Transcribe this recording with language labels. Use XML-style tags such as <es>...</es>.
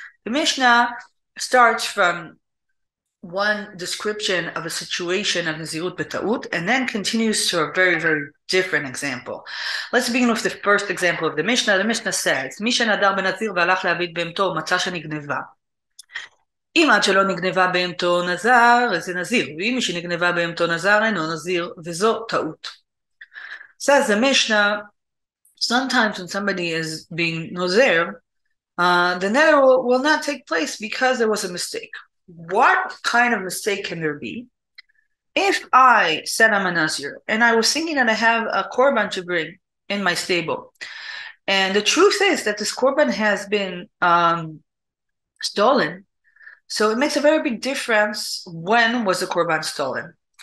<en>The Mishnah starts from one description of a situation of Nezirut B'ta'ut, and then continues to a very, very different example. Let's begin with the first example of the Mishnah. The Mishnah says,</en> <he>מי שנדר בנזיר והלך להביט בהמתו מצא שנגנבה. אם עד שלא נגנבה בהמתו נזר, זה נזיר, ואם מי שנגנבה בהמתו נזר, אינו נזיר, וזו טעות.</he> <en>Says the Mishnah, sometimes when somebody is being nozer, the nether will not take place because there was a mistake. What kind of mistake can there be? If I said I'm a Nazir and I was thinking that I have a korban to bring in my stable, and the truth is that this korban has been stolen, so it makes a very big difference when was the korban stolen.</en>